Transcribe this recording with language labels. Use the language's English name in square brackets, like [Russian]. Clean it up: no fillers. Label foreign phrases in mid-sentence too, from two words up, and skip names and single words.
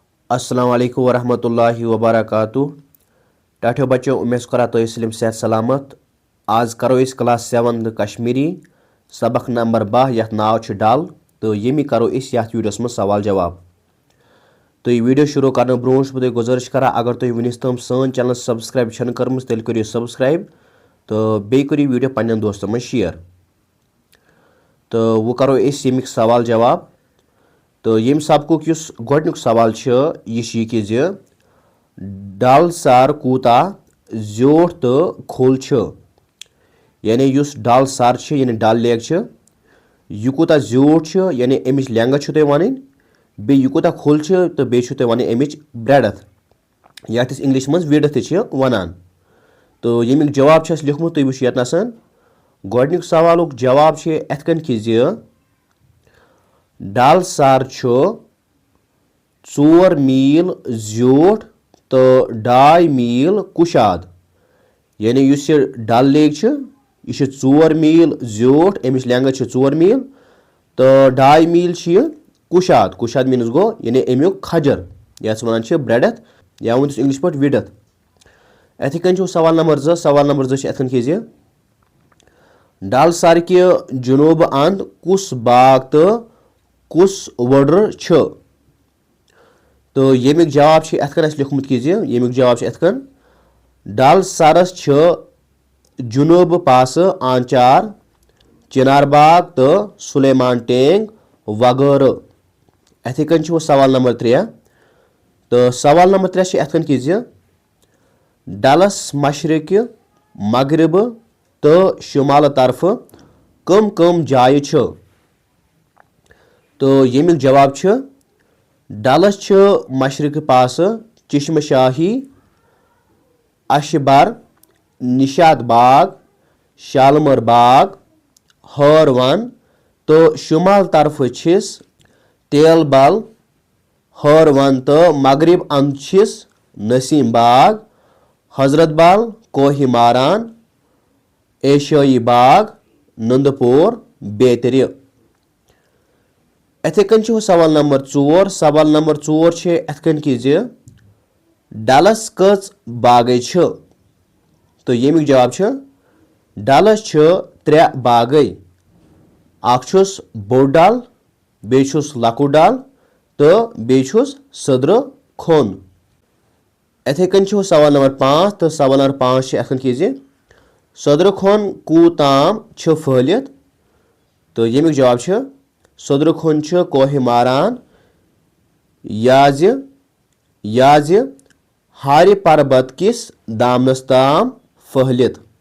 [Arabic] السلام عليكم ورحمة الله وبركاته. [Kashmiri] टाठियो बच्चों, उम्मीद करा तो सलिम सेहत सलामत। आज करो इस क्लास 7 कश्मीरी सबक नंबर 12 यथ नाव छ डल तो यमी करो इस यथ वीडियोस में सवाल जवाब। तो यह वीडियो शुरू करने ब्रोह बह गुजारिश करा, अगर तुम वनिस तम सन चैनल सब्सक्राइब छन कर्म तेल करो सब्सक्राइब तो बे करो वीडियो पन्न दोस्तों में शेयर। तो वो करो इस यमिक सवाल जवाब। तो यम सबकुक युस गोडनुक सवाल यह कि डल सर कूता ज्योट तो खोल यानी युस डल सर यानी डल लेक यह कूता ज्योट यानी अमिच लेंगथ वन बे यह कूता खोल तो बे वन अमिच ब्रेडथ यथ इंग्लिश मज विड्थ वनान। तो यमिक जवाब लिखमुत तुम वो यतनसन गोडनुक सवालुक जवाब यथ कन कि डल सर 4 मील ज्योट तो 2.5 मील कुशाद यानी युस डल लेक यह 4 मील ज्योट अमिच लेंगथ 4 मील तो 2.5 मील कुशाद। कुशाद मीनस गो यानी अमुक खजर यथ वन ब्रेडथ या वन इंग्लिश पे विड्थ। अथ कन सवाल नंबर 2 सवाल नंबर 2 अथ कि डल सर कि जुनूब अंद कुस बाग तो कुस वड्र तो यमिक जवाब अथ कन लिखमुत कि यमिक जवाब अथ कन डल सरस जुनूब पास आंचार चिनार बाग तो सुलेमान टैंक वगैरह। अथ कन सवाल नंबर 3 तो सवाल नंबर 3 अथ कन कि डलस मशरक मगरब तो शुमाल तरफ कम कम जाय तो यमिक जवाब डलस मशरक पास चश्म शाही अशबर निशात बाग शालमर बाग हरवन तो शुमाल तरफ तेल बल हरवन तो मगरब अंद नसीम बाग हजरत बल कोहिमारान एशियाई बाग नंदपुर बेतरी। अथ कन सवाल नंबर 4 सवाल नंबर 4 अथ कन कि डलस कच बागै तो यमिक जवाब डलस 3 बागै अखुस बोड़ डल बेछुस लकुट डल तो बेछुस सदर खोन। अथ कन सवाल नंबर 5 तो सवाल नंबर 5 अथ कन कि सदर खोन कूताम फहलित तो यमिक जवाब सदर खोन कोहिमारान याज हारि पर्वत किस दामनस ताम फहलित।